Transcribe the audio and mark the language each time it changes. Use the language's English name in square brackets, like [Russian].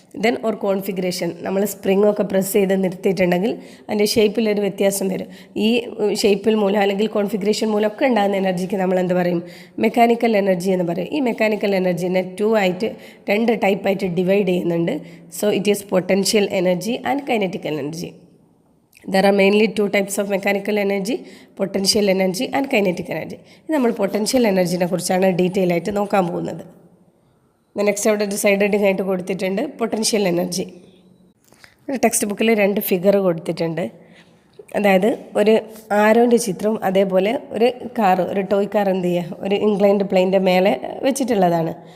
[English] then or configuration, [Malayalam] നമ്മൾ സ്പ്രിങ്ങൊക്കെ press ചെയ്ത് നിർത്തിയിട്ടുണ്ടെങ്കിൽ അതിൻ്റെ ഷേപ്പിലൊരു വ്യത്യാസം വരും. ഈ ഷേപ്പിൽ മൂലം അല്ലെങ്കിൽ കോൺഫിഗറേഷൻ മൂലം ഒക്കെ ഉണ്ടാകുന്ന എനർജിക്ക് നമ്മൾ എന്ത് പറയും, മെക്കാനിക്കൽ എനർജി എന്ന് പറയും. ഈ മെക്കാനിക്കൽ എനർജിനെ 2 ടൈപ്പായിട്ട് ഡിവൈഡ് ചെയ്യുന്നുണ്ട്. [English] So it is potential energy and kinetic energy. There are mainly two types of mechanical energy, potential energy and kinetic energy. [Malayalam] നമ്മൾ പൊട്ടൻഷ്യൽ എനർജിനെ കുറിച്ചാണ് ഡീറ്റെയിൽ ആയിട്ട് നോക്കാൻ പോകുന്നത്. നെക്സ്റ്റ് അവിടെ ഒരു സൈഡ് ഹെഡിങ് ആയിട്ട് കൊടുത്തിട്ടുണ്ട് പൊട്ടൻഷ്യൽ എനർജി. ടെക്സ്റ്റ് ബുക്കിൽ 2 ഫിഗർ കൊടുത്തിട്ടുണ്ട്. അതായത് ഒരു ആരോൻ്റെ ചിത്രം, അതേപോലെ ഒരു ടോയ് കാർ എന്ത് ചെയ്യുക, ഒരു ഇൻക്ലൈൻഡ് പ്ലെയിൻ്റെ മേലെ വെച്ചിട്ടുള്ളതാണ്.